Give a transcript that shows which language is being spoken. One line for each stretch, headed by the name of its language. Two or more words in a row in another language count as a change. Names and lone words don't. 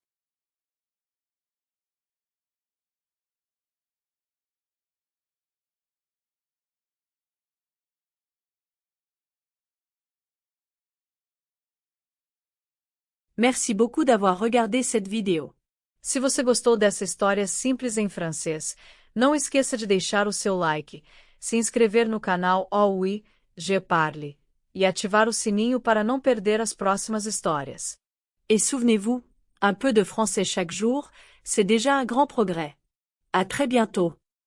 French: Merci beaucoup d'avoir regardé cette vidéo.
Portuguese: Se você gostou dessa história simples em francês, não esqueça de deixar o seu like, se inscrever no canal Oh Oui, Je Parle, e ativar o sininho para não perder as próximas histórias.
French: Et souvenez-vous, un peu de français chaque jour, c'est déjà un grand progrès. À très bientôt.